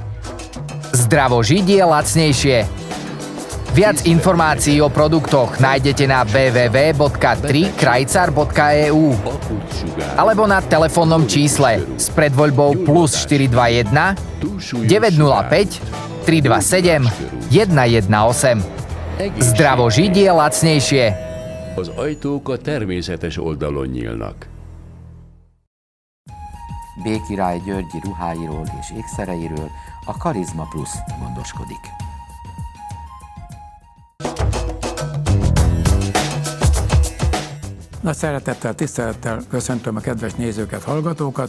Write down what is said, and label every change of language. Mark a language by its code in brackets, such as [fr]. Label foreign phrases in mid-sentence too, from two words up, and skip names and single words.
[sk] Zdravo žiť je lacnejšie. Viac informácií o produktoch nájdete na www.3krajcar.eu alebo na telefónnom čísle s predvoľbou +421 905 327 118. Zdravo žiť je lacnejšie. [hu] Az ajtók a természetes oldalon nyílnak. B. Király Györgyi ruháiról és ékszereiről a Karizma Plus gondoskodik. Nagy szeretettel, tisztelettel köszöntöm a kedves nézőket, hallgatókat.